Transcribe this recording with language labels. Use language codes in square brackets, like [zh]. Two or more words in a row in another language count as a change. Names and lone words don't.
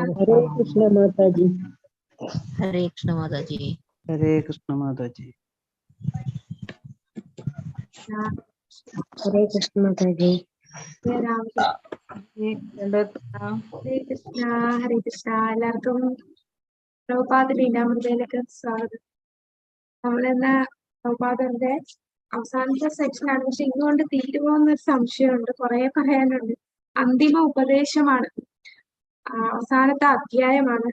[ml] Hare Krishna Mataji. Hare Krishna Mataji. Hare Krishna Mataji. Hare Krishna Mataji. Hare Krishna, Hare Krishna. എല്ലാവർക്കും പ്രഭുപാദ ലീലാമൃതയിലേക്ക് സ്വാഗതം. നമ്മളിന്ന് പ്രഭുപാദന്റെ അവസാനത്തെ സെക്ഷനാണ്. പക്ഷെ ഇന്നുകൊണ്ട് തീരുമോ എന്നൊരു സംശയമുണ്ട്. കുറെ പറയാനുണ്ട്. അന്തിമ ഉപദേശമാണ്, അവസാനത്തെ അധ്യായമാണ്.